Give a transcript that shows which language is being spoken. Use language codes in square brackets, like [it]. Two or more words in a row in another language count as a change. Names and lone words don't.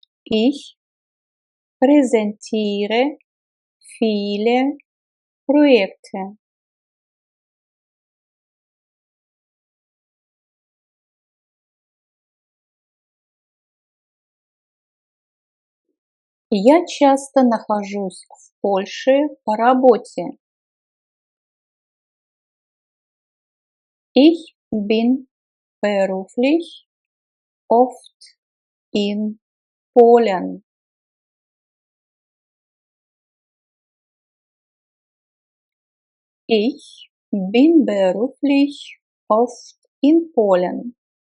[de] Ich präsentiere viele Projekte. [ru] Я часто нахожусь в Польше по работе. [de] Ich bin beruflich oft in Polen. Ich bin beruflich oft in Polen.